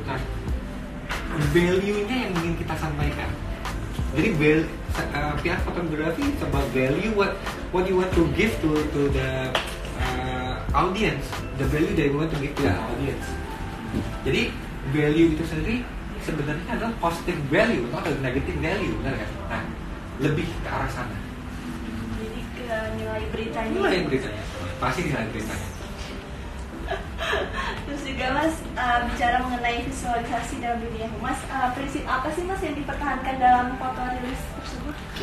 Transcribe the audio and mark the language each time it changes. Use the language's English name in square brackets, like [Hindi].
[Indonesian] Nah, value-nya yang ingin kita sampaikan. [English] Jadi PR fotografi is about value, what you want to give to the audience, the value that you want to give to the audience. [Indonesian] Jadi value itu sendiri sebenarnya adalah positive value atau negative value, benar kan? Nah, lebih ke arah sana. Jadi ke nilai beritanya. Nilai beritanya, pasti nilai beritanya. Terus juga Mas, bicara mengenai visualisasi dalam dunia Mas, prinsip apa sih Mas yang dipertahankan dalam foto rilis tersebut?